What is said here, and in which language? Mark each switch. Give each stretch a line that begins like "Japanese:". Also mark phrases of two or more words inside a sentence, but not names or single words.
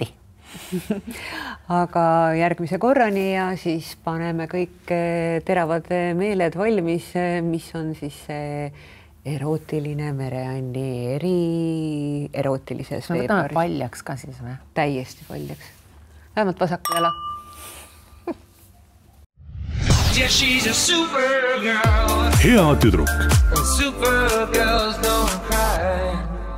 Estonian: Aga järgmise korrani ja siis paneme kõik teravad meeled valmis, mis on siis erootiline Mereanni erootilises veebruaris. Me võtame paljaks ka siis või? Täiesti paljaks. Vähemalt vasaku jala.
English: Yeah, she's a super girl.
Estonian: Hea tüdruk.
English: Super girls don't cry.